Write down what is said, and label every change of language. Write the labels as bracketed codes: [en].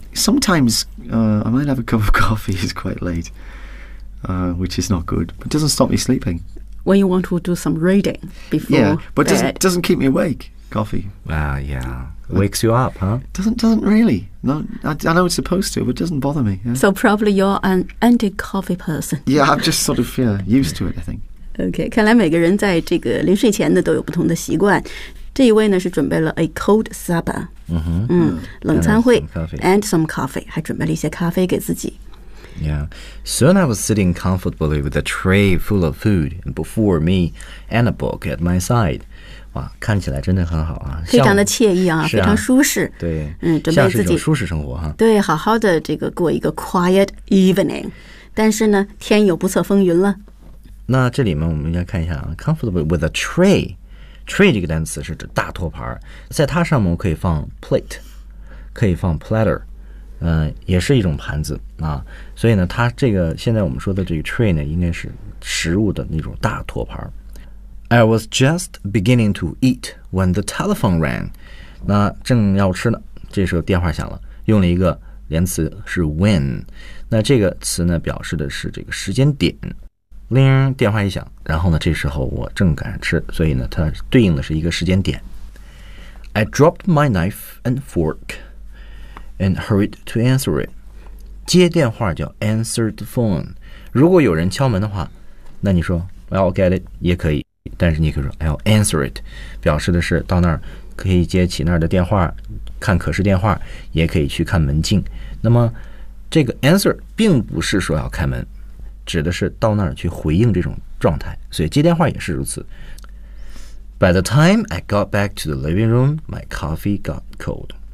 [en] Sometimes I might have a cup of coffee, it's quite late, which is not good, but it doesn't stop me sleeping. When you want to do some reading before bed. Yeah, but it doesn't keep me awake, coffee. Well, yeah. Wakes you up, huh? Doesn't really. I know it's supposed to, but it doesn't bother me. Yeah. So probably you're an anti-coffee person. Yeah, I'm just sort of used to it, I think. [zh] Okay, 看来每个人在这个临睡前呢都有不同的习惯。这一位呢是准备了 [en] a cold supper， [zh] 冷餐会 [en] and some coffee， [zh] 还准备了一些咖啡给自己。 [en] Yeah, soon I was sitting comfortably with a tray full of food before me and a book at my side。 [zh] 哇，看起来真的很好啊，非常的惬意啊，非常舒适。对，准备自己舒适生活哈。对，好好的这个过一个 [en] quiet evening， [zh] 但是呢，天有不测风云了。那这里面我们要看一下啊 ， [en] comfortably with a tray。 [zh] Tray 这个单词是指大托盘，在它上面可以放 plate， 可以放 platter， 也是一种盘子啊。所以呢，它这个现在我们说的这个 tray 呢，应该是食物的那种大托盘。 [en] I was just beginning to eat when the telephone rang。 [zh] 那正要吃呢，这时候电话响了，用了一个连词是 when。那这个词呢，表示的是这个时间点。铃电话一响，然后呢，这时候我正赶上吃，所以呢，它对应的是一个时间点。 [en] I dropped my knife and fork and hurried to answer it. [zh] 接电话叫 [en] answer the phone， [zh] 如果有人敲门的话，那你说 [en] I'll get it [zh] 也可以，但是你可以说 [en] I'll answer it， [zh] 表示的是到那儿可以接起那儿的电话，看可视电话，也可以去看门禁。那么这个 answer 并不是说要开门，指的是到那儿去回应这种状态，所以接电话也是如此。 [en] By the time I got back to the living room, my coffee got cold.